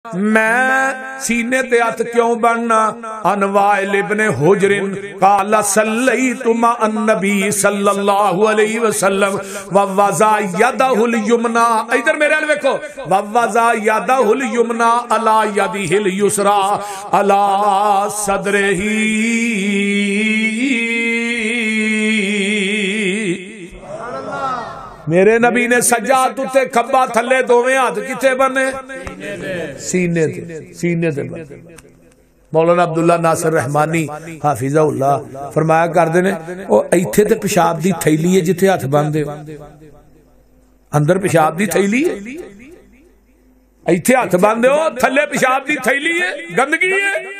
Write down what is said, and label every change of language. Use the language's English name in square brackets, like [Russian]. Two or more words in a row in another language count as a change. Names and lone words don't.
[Punjabi] میں سینے تے ہتھ کیوں بننا. [Arabic] عن وائل بن حجرٍ قال صليت مع النبي صلى الله عليه وسلم و وضع يده اليمنى. [Punjabi] ادھر میرے ال دیکھو, [Arabic] و وضع يده اليمنى على يده اليسرى على صدره. [Punjabi] میرے نبی نے سجاد اُتے کھبا تھلے دوویں ہاتھ کتھے بنے، سینے تے، سینے تے بنے. مولانا عبداللہ ناصر رحمانی حفظہ اللہ فرمایا کردے نے او ایتھے تے پیشاب دی تھیلی ہے جتھے ہتھ بندے ہو، اندر پیشاب دی تھیلی ہے، ایتھے ہتھ بندے ہو، تھلے پیشاب دی تھیلی ہے، گندگی ہے.